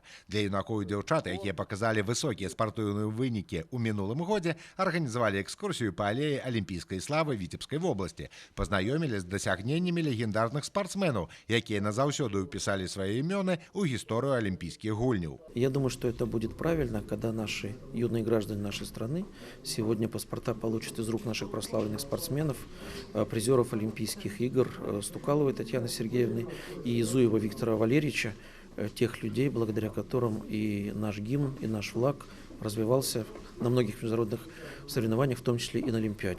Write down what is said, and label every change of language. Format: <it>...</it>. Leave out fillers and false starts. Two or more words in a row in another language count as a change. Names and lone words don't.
<be>Для юнакоў і дзяўчат, якія паказалі высокія спартыўныя вынікі ў мінулым годзе, арганізавалі экскурсію па алеі Алімпійскай славы Віцебскай вобласці. Познаёмілі з дасягненнямі легендарных спортсменаў, якія назаўсёды ўпісалі свае імёны ў гісторыю алімпійскіх гульняў.</be> <ru>Я думаю, что это будет правильно, когда наши юные граждане нашей страны сегодня паспорта получат из рук наших прославленных спортсменов, призеров Олимпийских игр Стукаловой Татьяны Сергеевны и Зуева Виктора Валерьевича, тех людей, благодаря которым и наш гимн, и наш флаг развивался на многих международных соревнованиях, в том числе и на Олимпиаде.</ru>